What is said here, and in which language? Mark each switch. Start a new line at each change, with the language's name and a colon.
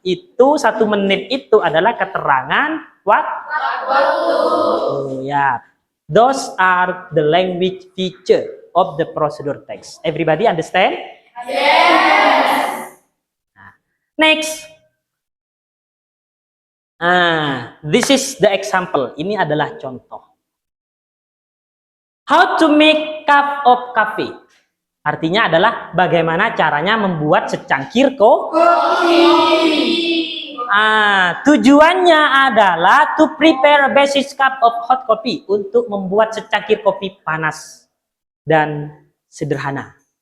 Indonesian: Itu 1 menit itu adalah keterangan waktu.
English: Ya, those are the language feature of the prosedur text. Everybody understand? Yes. Next. This is the example. Ini adalah contoh. How to make cup of coffee.
Indonesian: Artinya adalah bagaimana caranya membuat secangkir kopi. Tujuannya adalah to prepare a basic cup of hot coffee, untuk membuat secangkir kopi panas dan sederhana.